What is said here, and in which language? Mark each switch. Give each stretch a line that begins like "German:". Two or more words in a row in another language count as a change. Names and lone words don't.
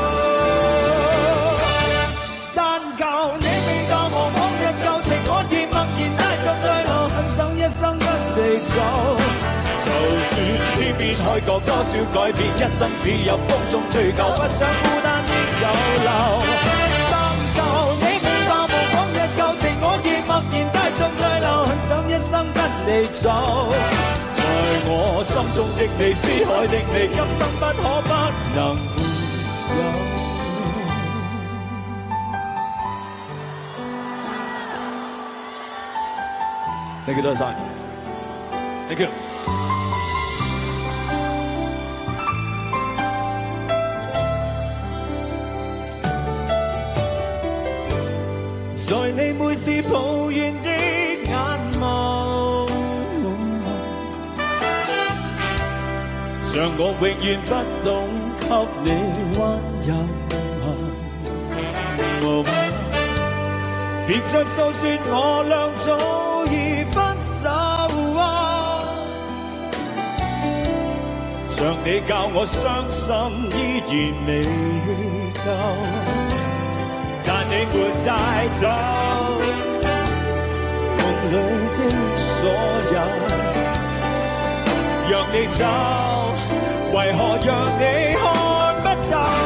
Cantonese: 但求你未教我往日舊情，我亦默然帶着淚流，狠心一生跟你走。就算天邊海角多少改變，一生只有風中追求，不想孤單的有留。我亦默然帶着淚流，狠心一生跟你走。在我心中的你，思海的你，今生不可不能有。
English: Thank you，
Cantonese: 多謝。
English: Thank you。
Cantonese: 在你每次抱怨的眼眸，像我永遠不懂給你溫柔。別再訴說我倆早已分手像你教我傷心依然未夠，但你沒帶走夢裏的所有，讓你走，為何讓你看不透？